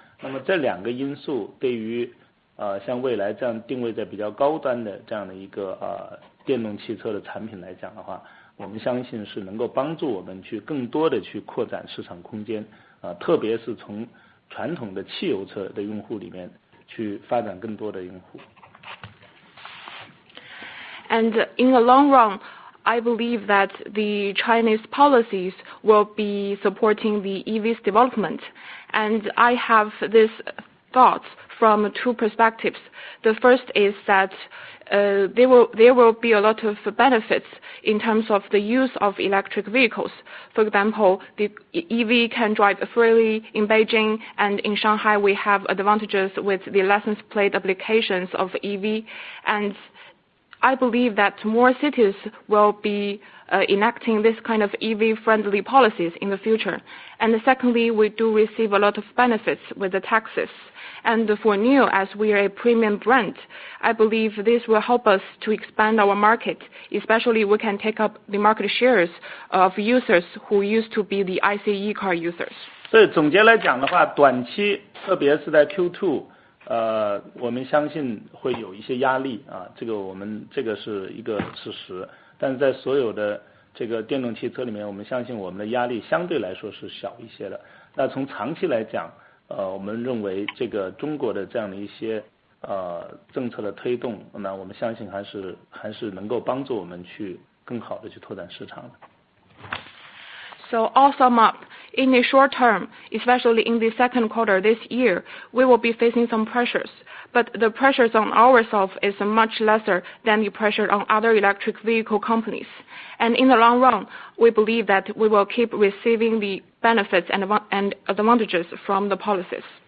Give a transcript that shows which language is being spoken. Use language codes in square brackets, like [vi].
[zh] 那么这两个因素对于像未来这样定位在比较高端的这样的一个电动汽车的产品来讲的话，我们相信是能够帮助我们去更多的去扩展市场空间，特别是从传统的汽油车的用户里面去发展更多的用户。 [en] And in the long run, I believe that the Chinese policies will be supporting the EV's development. And I have this thoughts from two perspectives. The first is that there will be a lot of benefits in terms of the use of electric vehicles. For example, the EV can drive freely in Beijing, and in Shanghai we have advantages with the license plate applications of EV. And I believe that more cities will be enacting this kind of EV-friendly policies in the future. And secondly, we do receive a lot of benefits with the taxes. And for NIO, as we are a premium brand, I believe this will help us to expand our market. Especially, we can take up the market shares of users who used to be the ICE car users. [zh] 所以总结来讲的话，短期特别是在 Q2，我们相信会有一些压力啊，这个是一个事实，但是在所有的这个电动汽车里面，我们相信我们的压力相对来说是小一些的。那从长期来讲，我们认为这个中国的这样的一些政策的推动，那我们相信还是能够帮助我们去更好的去拓展市场的。 [en] So all sum up, in the short term, especially in the second quarter this year, we will be facing some pressures. But the pressures on ourselves is much lesser than the pressure on other electric vehicle companies. And in the long run, we believe that we will keep receiving the benefits and advantages from the policies.